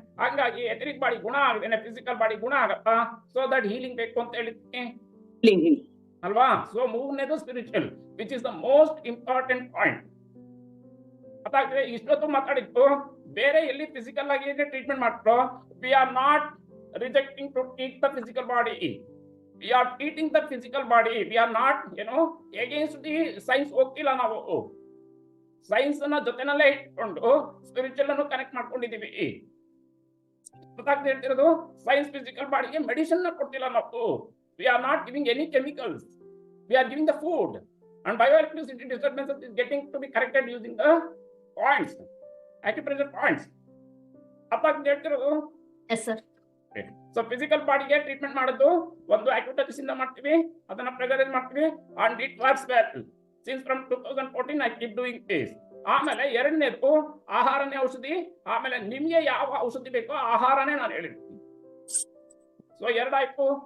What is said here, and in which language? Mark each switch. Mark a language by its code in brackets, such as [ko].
[kn] ಹಾಗಾಗಿ ಎಥೆರಿಕ್ ಬಾಡಿ ಗುಣ ಆಗದೇನೆ physical body ಗುಣ ಆಗತ್ತಾ? [en] so that healing [kn] ಬೇಕು ಅಂತ ಹೇಳಿದ್ನಿ ಅಲ್ವಾ? [en] So ಮೂರನೇದು spiritual which is the most important point. [kn] ಅದಾದ್ರೆ ಇಷ್ಟೊತ್ತು ಮಾತಾಡಿದ್ದು ಬೇರೆ ಎಲ್ಲಿ ಫಿಸಿಕಲ್ ಆಗಿ ಟ್ರೀಟ್ಮೆಂಟ್ ಮಾಡ್ತಾರೋ [en] We are not rejecting to treat the physical body. We are treating the physical body. We are not, against the science. [kn] ಹೋಗ್ತಿಲ್ಲ ನಾವು. Science ಅನ್ನ ಜೊತೆನಲ್ಲೇ ಇಟ್ಕೊಂಡು ಸ್ಪಿರಿಚುವಲ್ ಅನ್ನು ಕನೆಕ್ಟ್ ಮಾಡ್ಕೊಂಡಿದೀವಿ. ಹೇಳ್ತಿರೋದು ಸೈನ್ಸ್ ಫಿಸಿಕಲ್ ಬಾಡಿಗೆ ಮೆಡಿಸಿನ್ ಕೊಡ್ತಿಲ್ಲ ನಾವು. [en] We are not giving any chemicals. We are giving the food. And bioelectricity disturbance is getting to be corrected using the points, acupressure points. [kn] ಹೇಳ್ತಿರೋದು [en] Yes sir. [kn] ಸೊ ಫಿಸಿಕಲ್ ಬಾಡಿಗೆ treatment ಮಾಡೋದು ಒಂದು ಆಕ್ಯುಟಚ್ ಇಂದ ಮಾಡ್ತೀವಿ, ಅದನ್ನ ಪ್ರೆಸರೈಸ್ ಮಾಡ್ತೀವಿ. [en] And it works well since from 2014 I keep doing this. [kn] ಆಮೇಲೆ ಎರಡನೇದು ಆಹಾರನೇ ಔಷಧಿ. ಆಮೇಲೆ ನಿಮ್ಗೆ ಯಾವ ಔಷಧಿ ಬೇಕೋ ಆಹಾರನೇ ನಾನು ಹೇಳಿರ್ತೀನಿ. ಸೊ ಎರಡಾಯ್ತು.